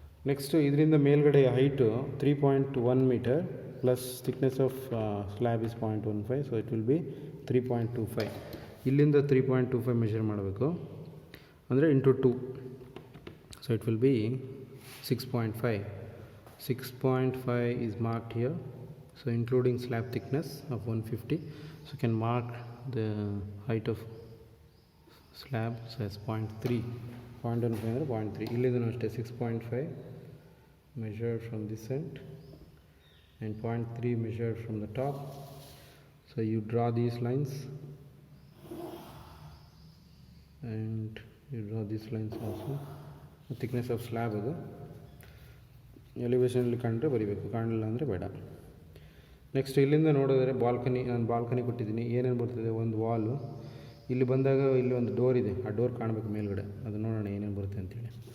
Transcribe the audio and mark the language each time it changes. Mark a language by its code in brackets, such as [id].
[en] next [kn] ಇದರಿಂದ ಮೇಲ್ಗಡೆ [en] Height 3.1 metre plus thickness of slab is 0.15, so it will be 3.25. [kn] ಇಲ್ಲಿಂದ 3.25 measure ಮಾಡಬೇಕು ಅಂದರೆ into 2, [en] So it will be 6.5. 6.5 is marked here, so including slab thickness of 150, so you can mark the height of slab so as 0.3. [kn] 0.15 ಅಂದರೆ 0.3. ಇಲ್ಲಿಂದನೂ ಅಷ್ಟೇ [en] 6.5 measured from this end and 0.3 measured from the top. So you draw these lines and you draw these lines also. Thickness of slab [kn] ಅದು ಎಲಿವೇಷನಲ್ಲಿ ಕಂಡ್ರೆ ಬರೀಬೇಕು, ಕಾಣಲಿಲ್ಲ ಅಂದರೆ ಬೇಡ. Next ಇಲ್ಲಿಂದ ನೋಡಿದ್ರೆ ನಾನು ಬಾಲ್ಕನಿ ಕೊಟ್ಟಿದ್ದೀನಿ. ಏನೇನು ಬರ್ತಿದೆ, ಒಂದು ವಾಲು, ಇಲ್ಲಿ ಬಂದಾಗ ಇಲ್ಲಿ ಒಂದು ಡೋರ್ ಇದೆ, ಆ ಡೋರ್ ಕಾಣಬೇಕು ಮೇಲ್ಗಡೆ, ಅದು ನೋಡೋಣ ಏನೇನು ಬರುತ್ತೆ ಅಂತೇಳಿ.